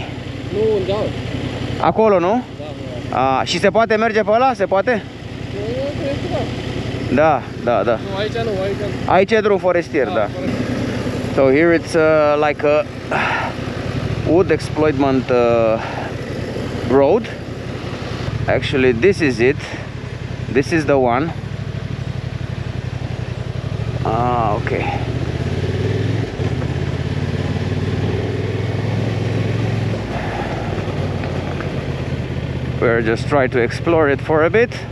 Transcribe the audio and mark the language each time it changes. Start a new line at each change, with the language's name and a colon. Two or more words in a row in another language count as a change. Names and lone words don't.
Romanian: Nu, da. Acolo, nu? Da. Și se poate merge pe ăla? Se poate? Da, da, da. Nu, aici nu, aici nu. Aici e drum forestier, da.
English: So here it's like a wood exploitment road. Actually, this is it. This is the one. Okay. We're just trying to explore it for a bit.